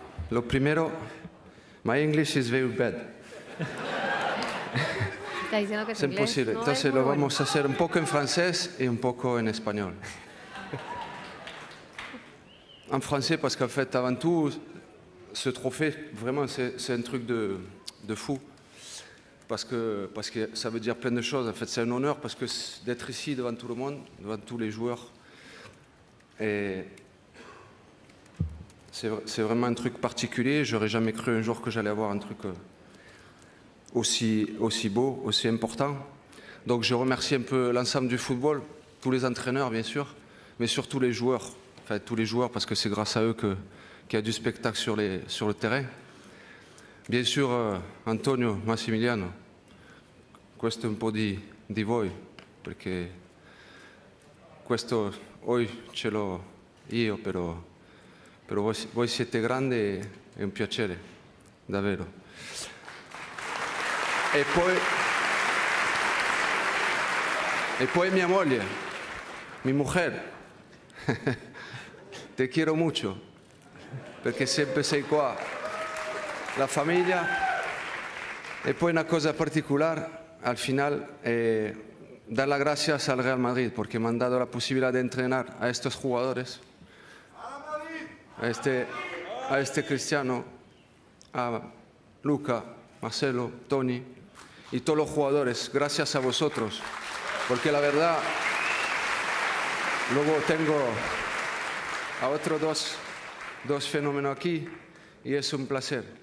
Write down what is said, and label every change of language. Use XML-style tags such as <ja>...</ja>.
<es>Lo primero,</es> <en>my English is very bad.</en> <es>Está diciendo que Es imposible. no Entonces es muy lo bueno. vamos a hacer un poco en francés y un poco en español.</es> <fr>En français, parce qu'en fait, avant tout, ce trophée, vraiment, c'est un truc de fou. Parce que ça veut dire plein de choses. En fait, c'est un honneur parce que d'être ici devant tout le monde, devant tous les joueurs, et c'est vraiment un truc particulier. J'aurais jamais cru un jour que j'allais avoir un truc aussi beau, aussi important. Donc je remercie un peu l'ensemble du football, tous les entraîneurs bien sûr, mais surtout les joueurs. Enfin tous les joueurs, parce que c'est grâce à eux qu'il y a du spectacle sur le terrain. Bien sûr</fr> <it>Antonio, Massimiliano, questo è un po' di voi, perché questo oggi ce l'ho io, però voi siete grandi, è un piacere, davvero. E poi mia moglie,</it> <es>mi mujer, te quiero mucho,</es> <it>perché sempre sei qua, la famiglia. E poi una cosa particolare,</it> <es>al final, dar las gracias al Real Madrid, porque me han dado la posibilidad de entrenar a estos jugadores, a este Cristiano, a Luca, Marcelo, Tony y todos los jugadores, gracias a vosotros, porque la verdad, luego tengo a otros dos fenómenos aquí y es un placer.</es>